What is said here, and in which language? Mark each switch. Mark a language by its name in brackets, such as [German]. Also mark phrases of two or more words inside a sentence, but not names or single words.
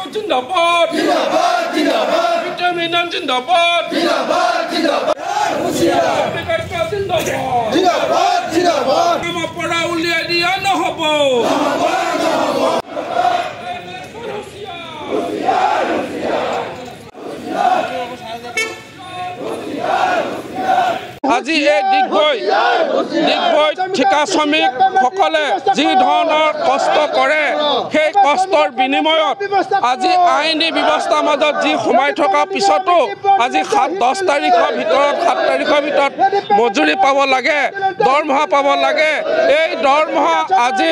[Hindi] जिंदाबाद जिंदाबाद जिंदाबाद विटामिन जिंदाबाद जिंदाबाद जिंदाबाद कार्यकर्ता जिंदाबाद जिंदाबाद जिंदाबाद हम पड़ा उलिया दिया न होबो [Assamese] আজি এই দিগবৈ ঠিকা শ্ৰমিক সকলে যি ধৰণৰ কষ্ট কৰে সেই কষ্টৰ বিনিময়ত আজি আইনী ব্যৱস্থাৰ মাজত যি সোমাই থকা পিছতো আজি 10 তাৰিখৰ ভিতৰত 7 তাৰিখৰ ভিতৰত মজুৰি পাব লাগে দৰমহা পাব লাগে এই দৰমহা আজি